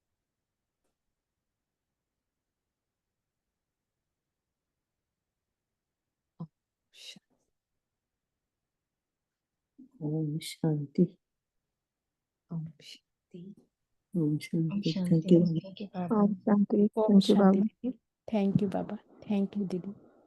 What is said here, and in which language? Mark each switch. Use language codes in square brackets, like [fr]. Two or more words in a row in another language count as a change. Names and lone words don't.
[hi] Oh, Om Shanti. Om Shanti. Om Om Shanti. [en] Thank [hi] Shanti. [en] you. Thank you, Baba. [hi] Om Shanti. Om [en] Thank you, Baba. [hi] Shanti Didi. [en] Thank you, Baba. Thank you, Didi.